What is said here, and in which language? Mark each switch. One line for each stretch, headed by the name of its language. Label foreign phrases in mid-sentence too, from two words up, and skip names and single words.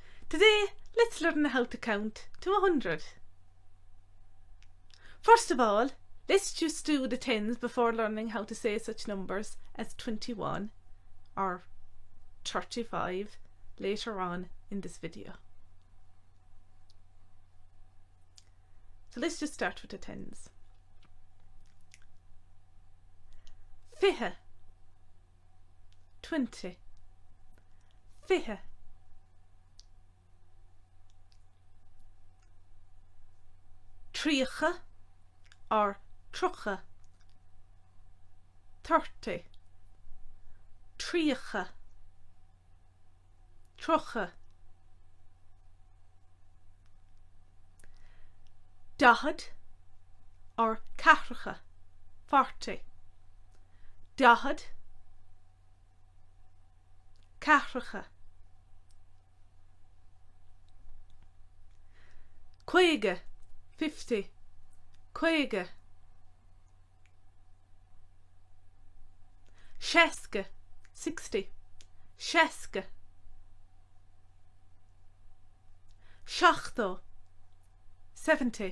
English: Today, let's learn how to count to 100. First of all, let's just do the tens before learning how to say such numbers as 21 or 35 later on in this video. So let's just start with the tens. Fih-ha, 20. Fih-ha, tree-kha or trukha, 30. Tree-kha, trukha, da-hed or ka-hru-kha, 40. Da-hed, ka-hru-kha, kway-ga, 50. Kway-ga, shas-ka, 60. Shas-ka, shokh-toh, 70.